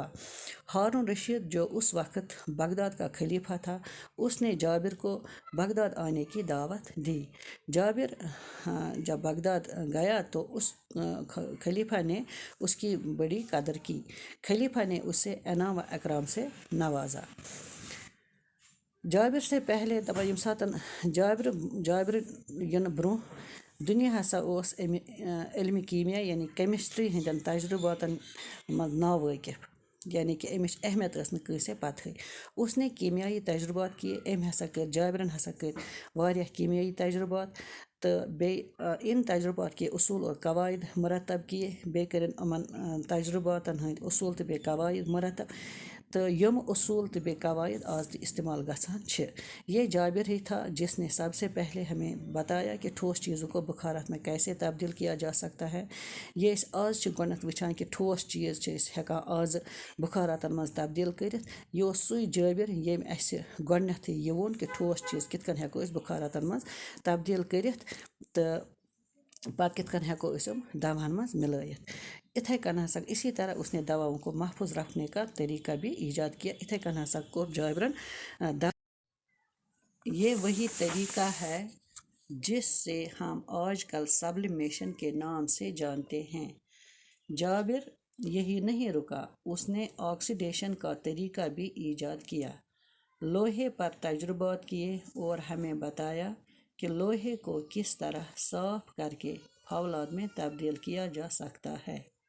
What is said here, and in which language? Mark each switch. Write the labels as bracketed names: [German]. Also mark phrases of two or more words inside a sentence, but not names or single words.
[Urdu] ہارون رشید جو اس وقت بغداد کا خلیفہ تھا، اس نے جابر کو بغداد آنے کی دعوت دی۔ جابر جب بغداد گیا تو اس خلیفہ نے اس کی بڑی قدر کی۔ خلیفہ نے اسے انعام و اکرام سے نوازا۔ جابر سے پہلے [Kashmiri] ییٚمہِ ساتہٕ جابر یِنہٕ برونٛہہ دُنیا ہسا اوس علمِ کیمیا یعنی کیمسٹری ہٕنٛدٮ۪ن تجرباتن منٛز ناوٲقف۔ یعنی کہ امِچ اہمیت ٲس نہٕ کٲنٛسے پَتہٕے. [Urdu] اس نے کیمیائی تجربات کیے. [Kashmiri] أمۍ ہسا کٔرۍ جابرن ہسا کٔرۍ واریاہ کیمیائی تجربات تہٕ بیٚیہِ [Urdu] اِن تجربات کے اصوٗل اور قواعد مرتب کیے. [Kashmiri] بیٚیہِ کٔرِن یِمن تجرباتن ہٕنٛدۍ اصوٗل تہٕ بیٚیہِ قواعد مرتب تہٕ یِم اصوٗل تہٕ بیٚیہِ قواعد آز تہِ استعمال گژھان چھِ. [Urdu] یہ جابر ہی تھا جس نے سب سے پہلے ہمیں بتایا کہ ٹھوس چیزوں کو بخارات میں کیسے تبدیل کیا جا سکتا ہے. [Kashmiri] یہ أسۍ آز چھِ گۄڈنٮ۪تھ وٕچھان کہ ٹھوس چیٖز چھِ أسۍ ہٮ۪کان آزٕ بخاراتن منٛز تبدیل کٔرِتھ. یہِ اوس سُے جابر ییٚمۍ اَسہِ گۄڈنٮ۪تھٕے یہِ ووٚن کہ ٹھوس چیٖز کِتھ کٔنۍ ہٮ۪کو أسۍ بخاراتن منٛز تبدیل کٔرِتھ تہٕ پتہٕ کِتھ کٔنۍ ہٮ۪کو أسۍ یِم دواہن منٛز مِلٲیِتھ. اِتھے کٔنۍ ہسا [Urdu] اسی طرح اس نے دواؤں کو محفوظ رکھنے کا طریقہ بھی ایجاد کیا. [Kashmiri] اِتھے کٔنۍ ہسا کوٚر جابرن [Urdu] یہ وہی طریقہ ہے جس سے ہم آج کل سبلیمیشن کے نام سے جانتے ہیں. جابر یہی نہیں رکا. اس نے آکسیڈیشن کا طریقہ بھی ایجاد کیا. لوہے پر تجربات کیے اور ہمیں بتایا کہ لوہے کو کس طرح صاف کر کے فولاد میں تبدیل کیا جا سکتا ہے.